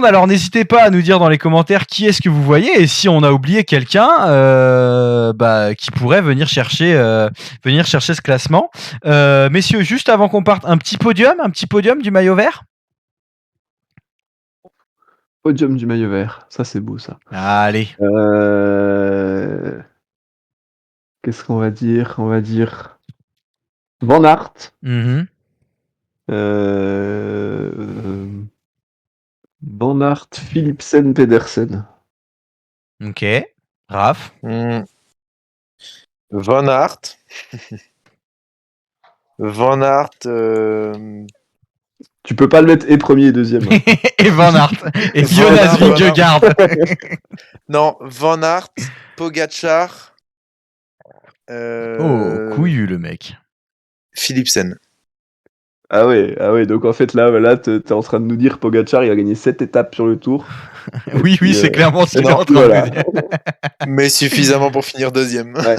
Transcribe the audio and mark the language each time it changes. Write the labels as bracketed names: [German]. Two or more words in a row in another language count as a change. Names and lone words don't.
[French] Alors n'hésitez pas à nous dire dans les commentaires qui est-ce que vous voyez et si on a oublié quelqu'un qui pourrait venir chercher ce classement. Messieurs, juste avant qu'on parte, un petit podium du maillot vert. Podium du maillot vert, ça c'est beau ça. Allez. Qu'est-ce qu'on va dire? On va dire Van Aert. Van Aert, Philipsen, Pedersen. Ok. Raph. Van Aert. Van Aert. Tu peux pas le mettre et premier et deuxième. Hein. Et Van Aert. Et Jonas Vingegaard. Non, Van Aert, Pogacar. Oh, couillu le mec. Philipsen. Ah ouais, donc en fait là t'es en train de nous dire Pogacar il a gagné 7 étapes sur le tour. Oui, c'est clairement ce qu'il est en train de nous dire. Mais suffisamment pour finir deuxième.